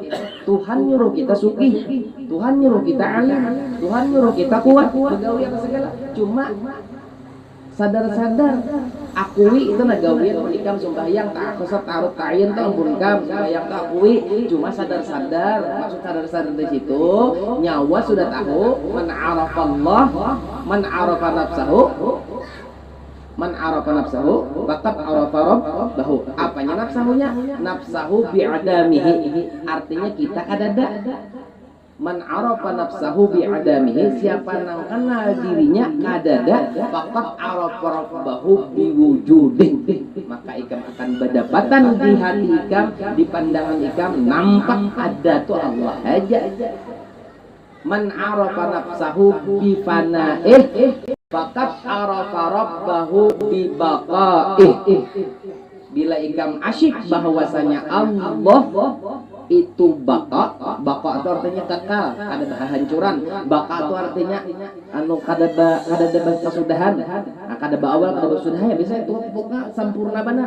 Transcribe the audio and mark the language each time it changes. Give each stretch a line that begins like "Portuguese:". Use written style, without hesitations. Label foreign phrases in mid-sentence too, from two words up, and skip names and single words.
Banjar: Tuhan nyuruh kita suki, Tuhan nyuruh kita alim, Tuhan nyuruh kita kuat, begawi apa segala. Cuma sadar-sadar akui itu nagawian ikam sembahyang tak kesat taruh tayin tuh ampun kam sembahyang tak akui. Cuma sadar-sadar, maksud sadar-sadar di situ nyawa sudah tahu
Arabic: من عرف الله، من عرف نفسه، من عرف نفسه فقد عرف ربه.
Banjar: Apanya nafsahunya?
Arabic: نفسه بعدمه,
Banjar: artinya kita kadada.
Arabic: من عرف نفسه بعدمه,
Banjar: siapa nang kenal dirinya kadada,
Arabic: فقد عرف ربه بوجوده,
Banjar: maka ikam akan berdapatan di hati ikam, di pandangan ikam nampak ada tuh Allah aja.
Arabic: من عرف نفسه بفنائه فقد عرف ربه ببقائه.
Banjar: Bila ikam asyik bahwasanya Allah itu baqa itu artinya kekal, ada kehancuran. Baqa itu artinya kada kesudahan, kada awal kada sudahan, bisa itu pokoknya sempurna benar.